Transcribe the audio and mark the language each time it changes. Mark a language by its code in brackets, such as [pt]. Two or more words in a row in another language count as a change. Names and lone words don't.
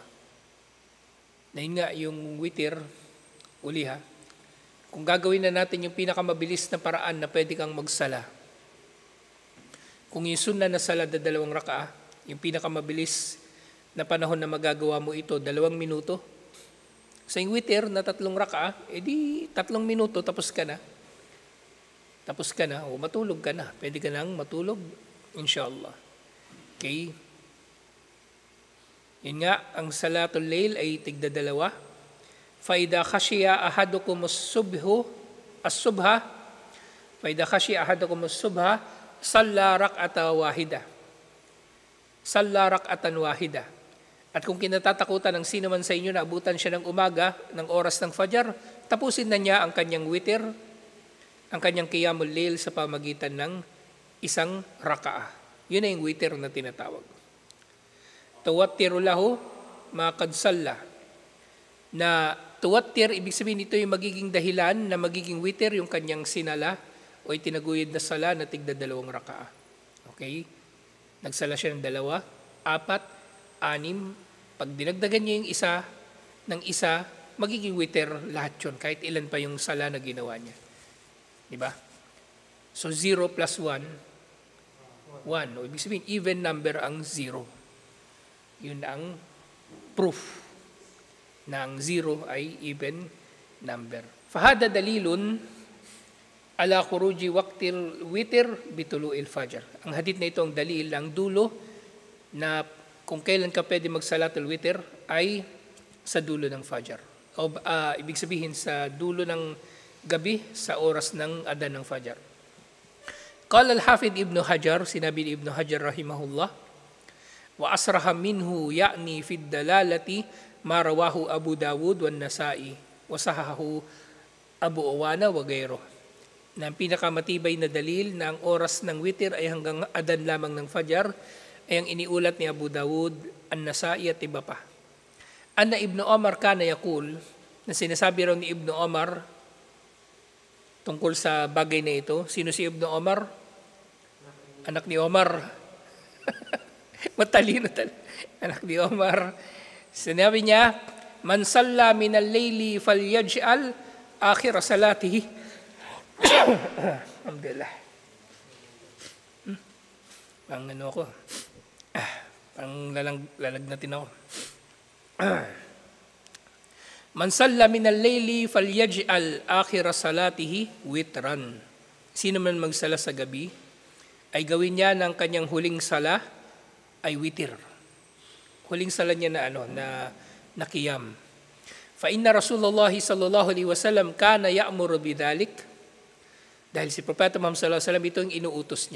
[tl] Na yun nga, yung witr, uli kung gagawin na natin yung pinakamabilis na paraan na pwede kang magsala, kung yung sunnah na sala 2 raka'ah, yung pinakamabilis na panahon na magagawa mo ito, 2 minuto. Sa yung witr na 3 raka'ah, edi 3 minuto, tapos ka na. O matulog ka na. Pwede ka nang matulog, inshallah. Okay? Yun nga, ang [ar] صلاة الليل [tl] ay tigda 2. [ar] فإذا خشي أحدكم الصبح، فإذا خشي أحدكم الصبح، صلى ركعة واحدة. صلى ركعة واحدة. [tl] At kung kinatatakutan ng sino man sa inyo na abutan siya ng umaga, ng oras ng fajr, tapusin na niya ang kanyang witr, ang kanyang [ar] قيام الليل [tl] sa pamagitan ng isang raka'a. Yun na yung witr na tinatawag. [ar] توتر له ما قد صلى. [tl] Na tuwattir, ibig sabihin ito yung magiging dahilan na magiging witr yung kanyang sinala o itinaguyod na sala na tigda 2 raka'a. Okay? Nagsala siya ng 2, 4, 6. Pag dinagdagan niya yung isa ng isa, magiging witr lahat yun, kahit ilan pa yung sala na ginawa niya. Diba? So 0 plus 1, 1. O ibig sabihin, [en] even number [tl] ang 0. Yun ang proof na ang 0 ay [en] even number. [ar] فهذا دليل على خروج وقت الوتر بطلوع الفجر. [tl] Ang hadith na ito ang dalil, ang dulo na kung kailan ka pwede magsalatul witr ay sa dulo ng fajr. O ibig sabihin sa dulo ng gabi sa oras ng adan ng fajr. [ar] قال الحافظ ابن حجر, [tl] sinabi ni Ibn Hajar rahimahullah, [ar] وأصرح منه يعني في دلالة ما رواه أبو داود والنسائي وصححه أبو عوانة وغيره. [tl] Na ang pinakamatibay na dalil na ang oras ng witr ay hanggang adan lamang ng fajr ay ang iniulat ni Abu Dawud, An-Nasa'i at iba pa. [ar] أن ابن عمر كان يقول, [tl] na sinasabi raw ni Ibn Omar tungkol sa bagay na ito. Sino si Ibn Omar? Anak ni Omar. Matalino talaga. Anak ni Omar. Sinabi niya, [ar] من صلى من الليل فليجعل آخر صلاته. [tl] Alhamdulillah. Ang ano ako. Ang lalagnatin ako. [ar] من صلى من الليل فليجعل آخر صلاته وترا. [tl] Sino man magsala sa gabi ay gawin niya ng kanyang huling sala ay witr. Huling sala niya na qiyam. [ar] فإن رسول الله صلى الله عليه وسلم كان يأمر بذلك. [tl] Dahil si Propeta Muhammad [ar] صلى الله عليه وسلم [tl] ito yung inuutos niya.